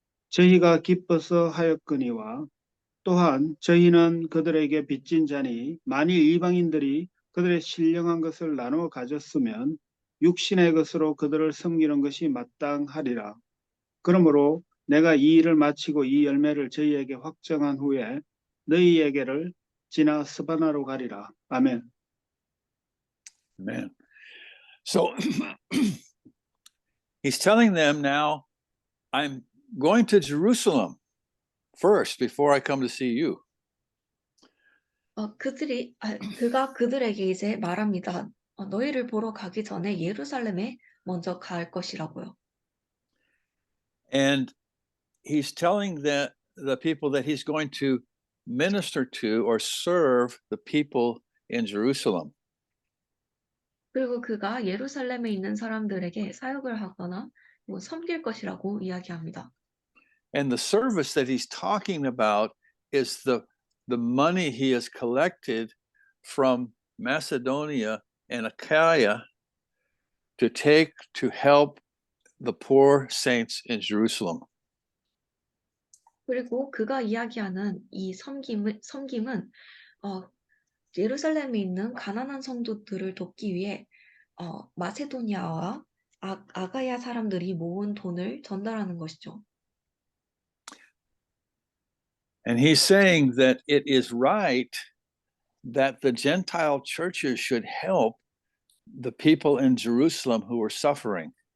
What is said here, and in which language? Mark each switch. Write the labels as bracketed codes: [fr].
[ko] 저희가 기뻐서 하였거니와 또한 저희는 그들에게 빚진 자니 만일 이방인들이 그들의 신령한 것을 나누어 가졌으면 육신의 것으로 그들을 섬기는 것이 마땅하리라. 그러므로 내가 이 일을 마치고 이 열매를 저희에게 확정한 후에 너희에게를 지나 스바나로 가리라. 아멘. [en] Amen. So he's telling them now, I'm going to Jerusalem first before I come to see you. [ko] 그가 그들에게 이제 말합니다. 너희를 보러 가기 전에 예루살렘에 먼저 갈 것이라고요. [en] And he's telling the people that he's going to minister to or serve the people in Jerusalem. [ko] 그리고 그가 예루살렘에 있는 사람들에게 사역을 하거나 섬길 것이라고 이야기합니다. [en] And the service that he's talking about is the money he has collected from Macedonia and Achaia to take to help the poor saints in Jerusalem. [ko] 그리고 그가 이야기하는 이 섬김은 예루살렘에 있는 가난한 성도들을 돕기 위해 마세도니아와 아가야 사람들이 모은 돈을 전달하는 것이죠. [en] And he's saying that it is right that the Gentile churches should help the people in Jerusalem who were suffering.